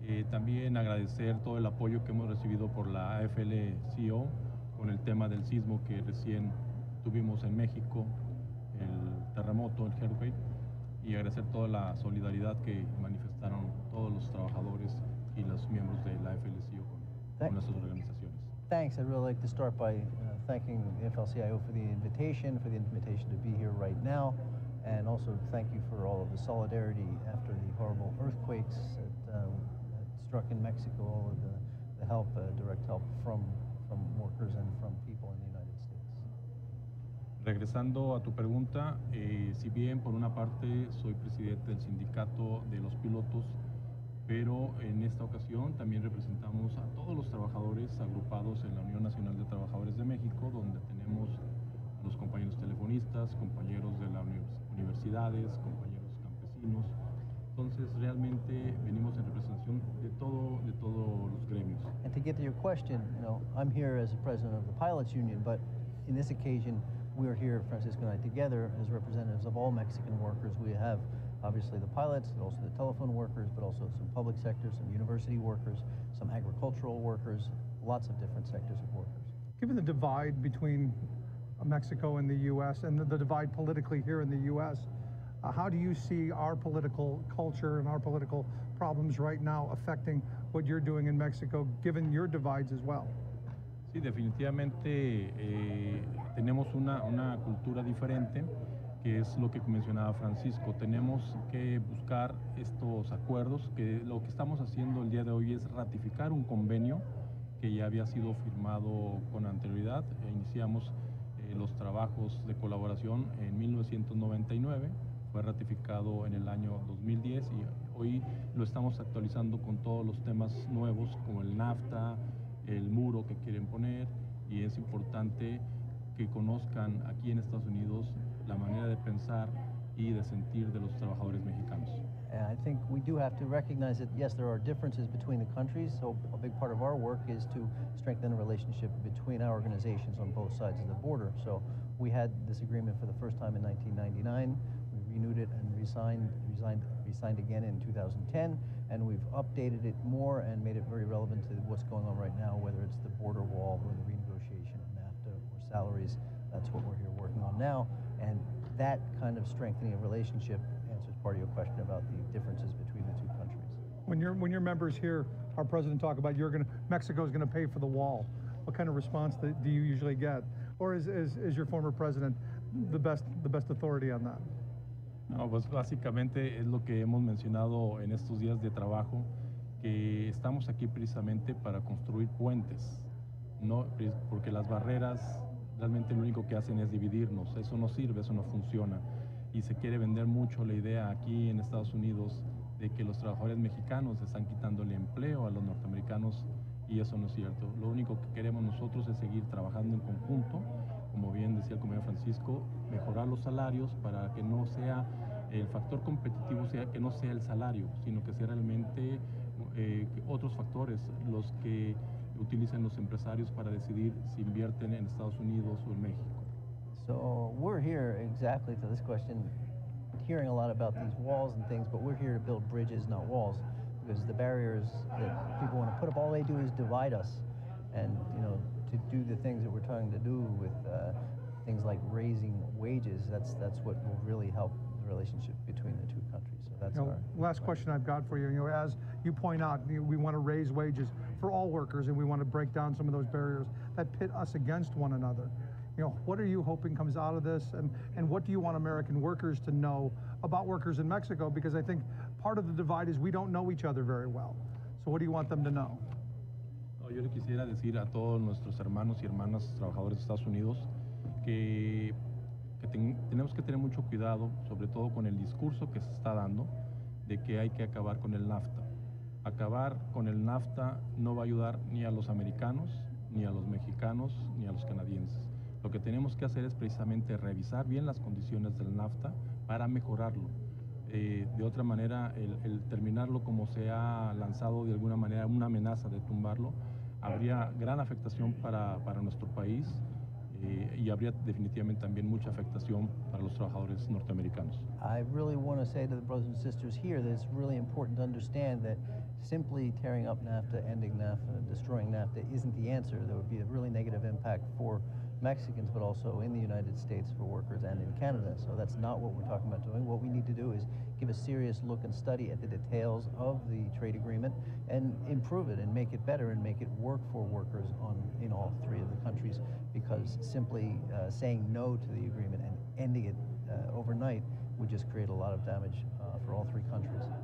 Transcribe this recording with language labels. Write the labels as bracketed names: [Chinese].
[Spanish] También agradecer todo el apoyo que hemos recibido por la AFL-CIO con el tema del sismo que recién tuvimos en México, el terremoto, el [English] earthquake, [Spanish] y agradecer toda la solidaridad que manifestaron todos los trabajadores y los miembros de la AFL-CIO con nuestras organizaciones. [English] Thanks. I'd really like to start by thanking the AFL-CIO for the invitation to be here right now, and also thank you for all of the solidarity after the horrible earthquakes that struck in Mexico, all of the help, direct help from workers and from people in the United States. [Spanish] Regresando a tu pregunta, si bien por una parte soy presidente del sindicato de los pilotos, pero en esta ocasión también representamos a todos los trabajadores agrupados en la Unión Nacional de Trabajadores de México, donde tenemos a los compañeros telefonistas, compañeros de las universidades, compañeros campesinos. Entonces realmente venimos en representación de todos los gremios. [English] And to get to your question, I'm here as the president of the pilots union, but in this occasion, we're here, Francisco and I, together as representatives of all Mexican workers. We have obviously the pilots, and also the telephone workers, but also some public sectors, some university workers, some agricultural workers, lots of different sectors of workers. Given the divide between Mexico and the U.S. and the divide politically here in the U.S., how do you see our political culture and our political problems right now affecting what you're doing in Mexico, given your divides as well? [Spanish] Sí, definitivamente tenemos una cultura diferente, que es lo que mencionaba Francisco. Tenemos que buscar estos acuerdos, que lo que estamos haciendo el día de hoy es ratificar un convenio que ya había sido firmado con anterioridad. Iniciamos los trabajos de colaboración en 1999, fue ratificado en el año 2010 y hoy lo estamos actualizando con todos los temas nuevos como el NAFTA, el muro que quieren poner, y es importante que conozcan aquí en Estados Unidos la manera de pensar y de sentir de los trabajadores mexicanos. [English] And I think we do have to recognize that, yes, there are differences between the countries, so a big part of our work is to strengthen the relationship between our organizations on both sides of the border. So we had this agreement for the first time in 1999, we renewed it and re-signed again in 2010, and we've updated it more and made it very relevant to what's going on right now, whether it's the border wall or the renegotiation of NAFTA or salaries. That's what we're here working on now, and that kind of strengthening of relationship answers part of your question about the differences between the two countries. When your members hear our president talk about Mexico's going to pay for the wall, what kind of response do you usually get? Or is your former president the best authority on that? [Spanish] No, pues básicamente es lo que hemos mencionado en estos días de trabajo, que estamos aquí precisamente para construir puentes, no, porque las barreras realmente lo único que hacen es dividirnos. Eso no sirve, eso no funciona. Y se quiere vender mucho la idea aquí en Estados Unidos de que los trabajadores mexicanos están quitando el empleo a los norteamericanos, y eso no es cierto. Lo único que queremos nosotros es seguir trabajando en conjunto, como bien decía el compañero Francisco, mejorar los salarios para que no sea el factor competitivo, que no sea el salario, sino que sea realmente otros factores los que utilicen los empresarios para decidir si invierten en Estados Unidos o en México. [English] So we're here exactly to this question, hearing a lot about these walls and things, but we're here to build bridges, not walls, because the barriers that people want to put up, all they do is divide us. And, to do the things that we're trying to do with things like raising wages, that's what will really help the relationship between the two countries. So that's our last question I've got for you. As you point out, we want to raise wages for all workers, and we want to break down some of those barriers that pit us against one another. What are you hoping comes out of this, and what do you want American workers to know about workers in Mexico? Because I think part of the divide is we don't know each other very well. So what do you want them to know? [Spanish] Yo le quisiera decir a todos nuestros hermanos y hermanas trabajadores de Estados Unidos que que tenemos que tener mucho cuidado, sobre todo con el discurso que se está dando, de que hay que acabar con el NAFTA. Acabar con el NAFTA no va a ayudar ni a los americanos, ni a los mexicanos, ni a los canadienses. Lo que tenemos que hacer es precisamente revisar bien las condiciones del NAFTA para mejorarlo. De otra manera, el terminarlo como se ha lanzado de alguna manera una amenaza de tumbarlo, habría gran afectación para nuestro país y habría definitivamente también mucha afectación para los trabajadores norteamericanos. [English] I really want to say to the brothers and sisters here that it's really important to understand that simply tearing up NAFTA, ending NAFTA, destroying NAFTA isn't the answer. There would be a really negative impact for Mexicans, but also in the United States for workers and in Canada. So that's not what we're talking about doing. What we need to do is give a serious look and study at the details of the trade agreement and improve it and make it better and make it work for workers in all three of the countries, because simply saying no to the agreement and ending it overnight would just create a lot of damage for all three countries.